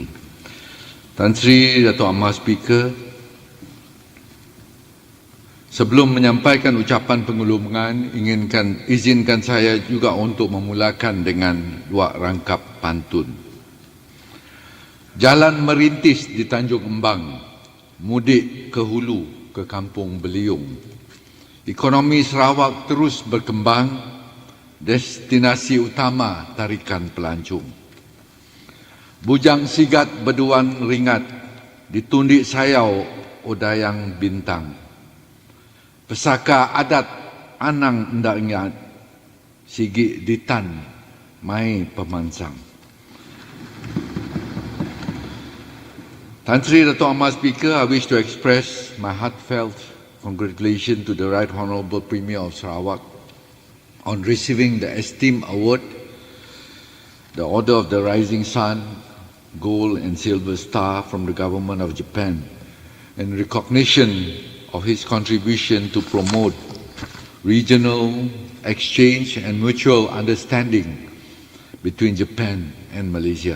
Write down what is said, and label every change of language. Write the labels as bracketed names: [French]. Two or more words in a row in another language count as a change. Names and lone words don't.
[Malay] Tan Sri Datuk Amar Speaker, sebelum menyampaikan ucapan penggulungan, izinkan saya juga untuk memulakan dengan dua rangkap pantun. Jalan merintis di Tanjung Embang, mudik ke hulu, ke Kampung Beliung. Ekonomi Sarawak terus berkembang, destinasi utama tarikan pelancong. [Iban] Bujang sigat berduan ringat, ditundik sayau odayang bintang. Pesaka adat anang ndak ingat, sigi ditan mai pemansang. [English] Tan Sri Datuk Amar Speaker, I wish to express my heartfelt congratulations to the Right Honourable Premier of Sarawak on receiving the esteemed award, the Order of the Rising Sun, Gold and Silver Star from the Government of Japan, in recognition of his contribution to promote regional exchange and mutual understanding between Japan and Malaysia.